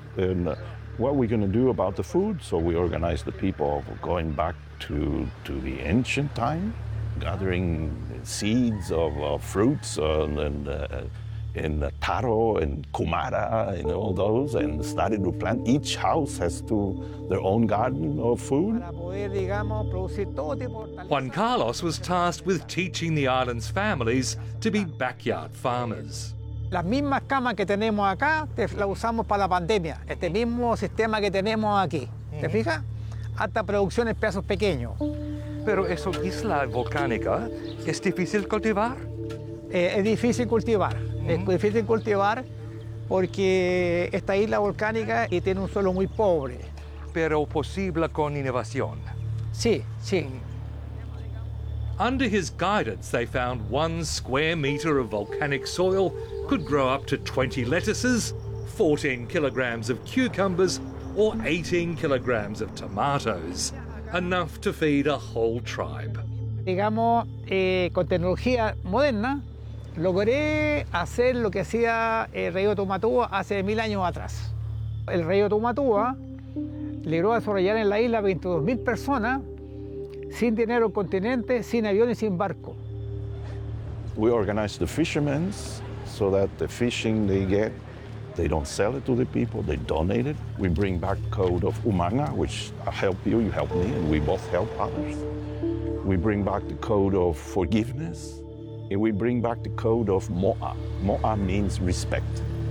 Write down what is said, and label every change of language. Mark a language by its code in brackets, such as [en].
[en] And what are we going to do about the food? So we organized the people going back to the ancient time, gathering seeds of fruits and the taro and kumara and all those, and started to plant. Each house has to their own garden of food. Juan Carlos was tasked with teaching the island's families to be backyard farmers. [es] Las mismas camas que tenemos acá las usamos para la pandemia. Este mismo sistema que tenemos aquí. ¿Te fijas? Hasta producción en pedazos pequeños. Pero esa isla volcánica es difícil cultivar. Es difícil cultivar. Es difícil cultivar porque esta isla volcánica y tiene un suelo muy pobre. Pero posible con innovación. Sí, sí. Under his guidance, they found 1 square meter of volcanic soil could grow up to 20 lettuces, 14 kilograms of cucumbers, or 18 kilograms of tomatoes, enough to feed a whole tribe. Digamos, con tecnología moderna, logré hacer lo que hacía el rey Otumatúa hace 1,000 años atrás. El rey Otumatúa logró desarrollar en la isla 22,000 personas sin dinero en continente, sin aviones, sin barco. [en] We organize the fishermen so that the fishing they get, they don't sell it to the people, they donate it. We bring back code of Umanga, which I help you, you help me, and we both help others. We bring back the code of forgiveness. And we bring back the code of Mo'a. Mo'a means respect.